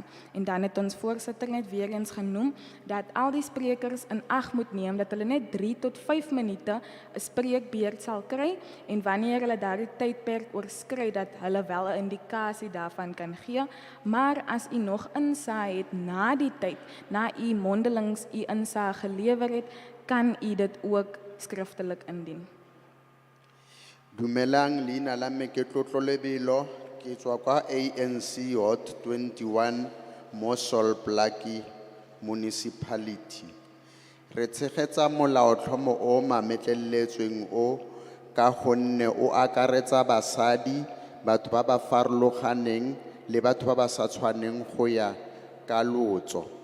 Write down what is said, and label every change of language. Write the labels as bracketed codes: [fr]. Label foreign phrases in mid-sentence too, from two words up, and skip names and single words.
[af] En dan het ons voorsitter net weer eens genoem dat al die sprekers in ag moet neem dat hulle net 3 tot 5 minute 'n spreekbeurt sal kry en wanneer hulle daardie tydperk oorskry dat hulle wel 'n indikasie daarvan kan gee. Maar as u nog insaag het na die tyd, na u mondelings u insaag gelewer het, kan u dit ook skriftelik indien. [tn] Dumelang, leina la me ke Tlotlo Lebelo, ke tswa kwa ANC Hot 21 mo Solplaki Municipality. Re tshegetsa molaotlhomo o mametleletsweng o ka gonne o akaretsa basadi, batho ba ba farologaneng le batho ba ba sa tshwaneng go ya ka lotso.